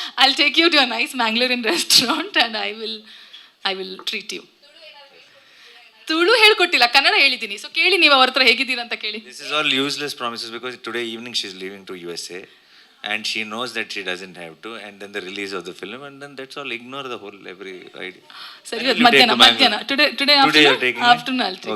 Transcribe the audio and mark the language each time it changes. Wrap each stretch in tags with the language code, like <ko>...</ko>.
<en>I will take you to a nice ಮ್ಯಾಂಗ್ಳೂರಿನ restaurant and I will treat you.</en> <kn>Tulu ಹೇಳ್ಕೊಟ್ಟಿಲ್ಲ, Kannada ಹೇಳಿದ್ದೀನಿ. So ಕೇಳಿ, ನೀವು ಅವ್ರ ಹತ್ರ ಹೇಗಿದ್ದೀರಾ ಅಂತ ಕೇಳಿ.</kn> <en>This is all useless promises because today evening she is leaving to USA and she knows that she doesn't have to, and then the release of the film, and then that's all, ignore the whole every idea.</en> <kn>ಸರಿ, ಇವತ್ತು ಮಧ್ಯಾಹ್ನ</kn> <en>today afternoon I'll take</en>